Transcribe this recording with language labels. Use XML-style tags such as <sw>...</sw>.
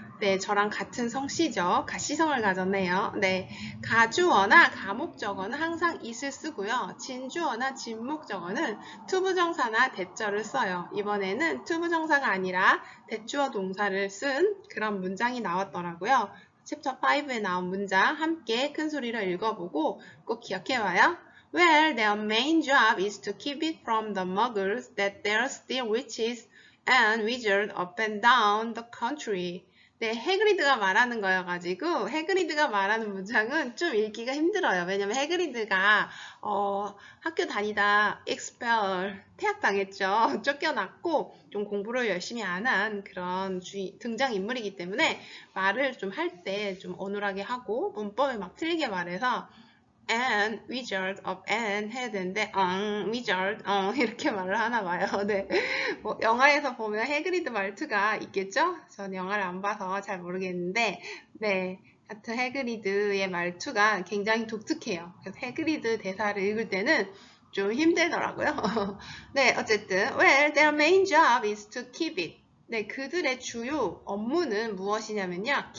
<ko>네, 저랑 같은 성씨죠. 가시성을 가졌네요. 네, 가주어나 가목적어는 항상 it을 쓰고요. 진주어나 진목적어는 투부정사나 대절을 써요. 이번에는 투부정사가 아니라 대주어 동사를 쓴 그런 문장이 나왔더라고요. 챕터 5에 나온 문장 함께 큰 소리로 읽어보고 꼭 기억해봐요.</ko> <en>Well, their main job is to keep it from the muggles that there are still witches and wizards up and down the country.</en> <ko>네, 해그리드가 말하는 거여가지고 해그리드가 말하는 문장은 좀 읽기가 힘들어요. 왜냐면 해그리드가 학교 다니다 expel 퇴학당했죠. 쫓겨났고 좀 공부를 열심히 안 한 그런 등장인물이기 때문에 말을 좀 할 때 좀 어눌하게 하고 문법을 막 틀리게 말해서</ko> <en>and wizard of N</en> <ko>해야 되는데 wizard 이렇게 말을 하나 봐요. 네. 뭐 영화에서 보면 해그리드 말투가 있겠죠? 전 영화를 안 봐서 잘 모르겠는데 네. 하여튼 해그리드의 말투가 굉장히 독특해요. 그래서 해그리드 대사를 읽을 때는 좀 힘들더라고요. 네, 어쨌든</ko> <en>well, their main job is to keep it.</en> <ko>네, 그들의 주요 업무는 무엇이냐면요.</ko>